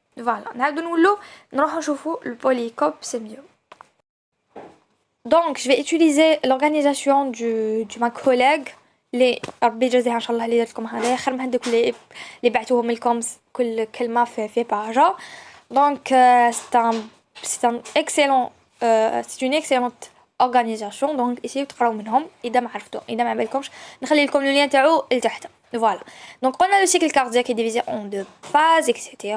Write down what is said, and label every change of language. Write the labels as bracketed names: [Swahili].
[Arabic] فوالا نعاودو نولو نروحو نشوفو البوليكوب سي ميو. [French] Donc je vais utiliser l'organisation du ma collègue اللي ربي يجازيها ان شاء الله اللي درتكم هذايا خير من هذوك اللي بعثوهم لكم كل كلمه في باجا. Donc c'est un excellent c'est une excellente organisation. [Arabic] Donc essayez تقراو منهم اذا ما عرفتو، اذا ما بالكمش نخلي لكم اللين تاعو لتحت. [French] Voilà. Donc on a le cycle cardiaque est divisé en deux phases, etc.